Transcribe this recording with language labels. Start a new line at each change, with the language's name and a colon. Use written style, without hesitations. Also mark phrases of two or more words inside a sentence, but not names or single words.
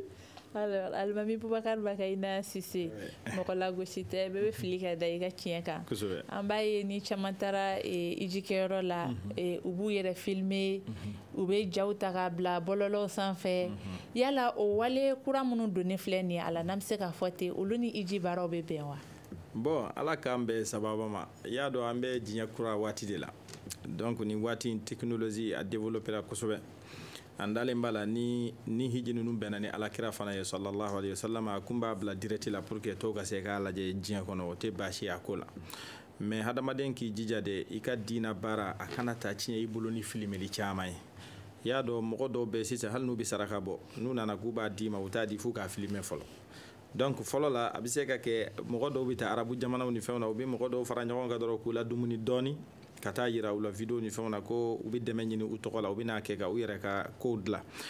Bambara: Alors Alimami Boubacar Bakaina Sise mɔgɔ lagosi tɛ bɛɛ bɛ fili ka da i ka tiɲɛ kan an b'a ye ni caman taara ijikɛyɔrɔ la u b'u yɛrɛ filmer u bɛ jaw ta k'a bila bɔlɔlɔw sanfɛ yala o wale kura minnu donnen filɛ nin ye a la n'an bɛ se k'a fɔ ten olu ni iji baaraw bɛ bɛn wa. Bon ala k'an bɛn sababa ma i y'a dɔn an bɛ diɲɛ kura waati de la donc ni waati in technologie a développera kosɛbɛ an dalen b'a la ni hiji ninnu bɛnna ni alakira fana ye
Arabic: صلى الله عليه وسلم
Bambara: a kun b'a bila direct la
French: pour que
Bambara: tɔw ka se k'a lajɛ diɲɛ kɔnɔ o tɛ baasi a ko la mais hadamaden k'i jija de i ka diina baara a kana taa tiɲɛ i bolo ni filimeli caman ye i y'a dɔn mɔgɔ dɔw bɛ sisan hali n'u bɛ saraka bɔ n'u nana k'u b'a d'i ma u t'a di fo k'a filmer fɔlɔ donc fɔlɔ la a bɛ se ka kɛ mɔgɔ dɔw bɛ taa arabu jamanaw ni fɛnw na u bɛ mɔgɔ dɔw fara ɲɔgɔn kan dɔrɔn k'u la dumuni dɔɔni ka taa yira u la video ni fɛnw na ko u bɛ dɛmɛ ɲini u tɔgɔ la u bɛ n'a kɛ ka u yɛrɛ ka kow dilan